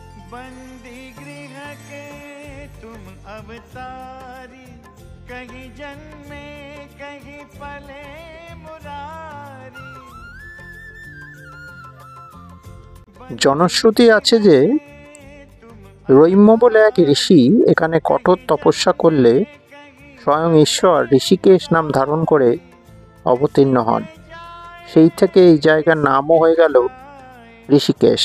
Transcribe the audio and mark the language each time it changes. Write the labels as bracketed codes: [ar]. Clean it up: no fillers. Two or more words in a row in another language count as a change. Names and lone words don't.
[hi] बंदी गृह के तुम अवतारी, कहीं जन्मे कहीं पले मुरारी। [bn] জনশ্রুতি আছে যে রৈম্য বলে এক ঋষি এখানে কঠোর তপস্যা করলে স্বয়ং ঈশ্বর ঋষিকেশ নাম ধারণ করে অবতীর্ণ হন। সেই থেকে এই জায়গার নামও হয়ে গেল ঋষিকেশ।